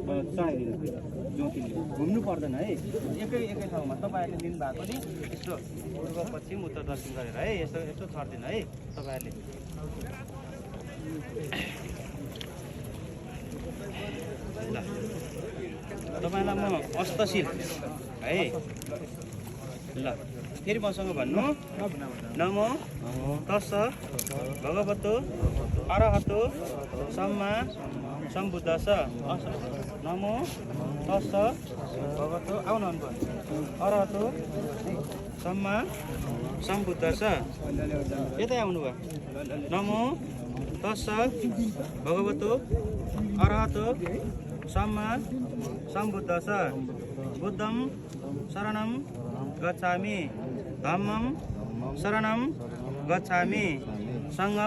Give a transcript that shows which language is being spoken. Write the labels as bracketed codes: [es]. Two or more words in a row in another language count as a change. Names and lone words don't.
[ne] चढाइदिनु ज्योतिले घुम्नु पर्दैन है एकै ठाउँमा तपाईँहरूले दिनुभएको नि यस्तो पूर्व पश्चिम उत्तर दक्षिण गरेर है यस्तो यस्तो छर्दिनु है तपाईँहरूले। ल तपाईँलाई म अष्टशील है ल फेरि मसँग भन्नु [pi] नमो तस्स भगवतो अरहतो सम्मा सम्बुद्धस्स। नमो तस्स भगवतो आउनु अरहतो सम्मा सम्बुद्धस्स। [ne] यतै आउनुभयो। [pi] नमो तस्स भगवतो अरहतो सम्मा सम्बुद्धस्स। बुद्धं शरणं गच्छामि धम्मं शरणं गच्छामि सङ्घं